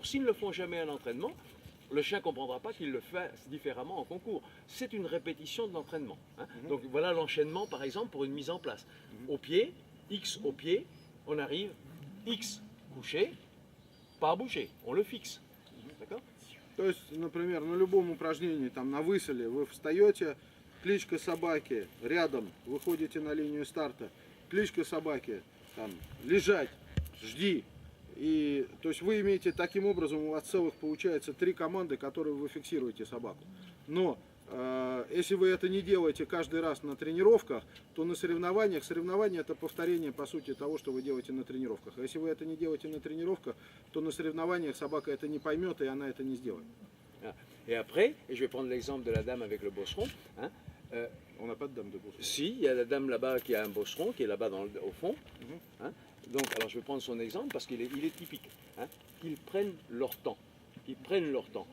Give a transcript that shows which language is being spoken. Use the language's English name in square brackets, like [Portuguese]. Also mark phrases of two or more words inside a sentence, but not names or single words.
[French] S'ils ne le font jamais à l'entraînement, le chien ne comprendra pas qu'il le fait différemment en concours. C'est une répétition de l'entraînement. Hein. Donc voilà l'enchaînement, par exemple, pour une mise en place. Au pied, X au pied, on arrive, X couché, pas bouger, on le fixe. D'accord? [Russian] То есть, например, на любом упражнении, там на выселе, вы встаете, кличка собаки, рядом, выходите на линию старта, кличка собаки, там, лежать, жди. И, то есть вы имеете таким образом, у вас целых получается 3 команды, которые вы фиксируете собаку. Но если вы это не делаете каждый раз на тренировках, то на соревнованиях, соревнования это повторение по сути того, что вы делаете на тренировках. А если вы это не делаете на тренировках, то на соревнованиях собака это не поймет и она это не сделает. [French] Et après, et je vais prendre l'exemple de la dame avec le bosseron. Hein, On n'a pas de dame de bosseron. si, il y a la dame là-bas qui a un bosseron, qui est là-bas au fond. Hein. Donc, alors je vais prendre son exemple parce qu'il est typique. Hein. Qu'ils prennent leur temps. Ils prennent leur temps.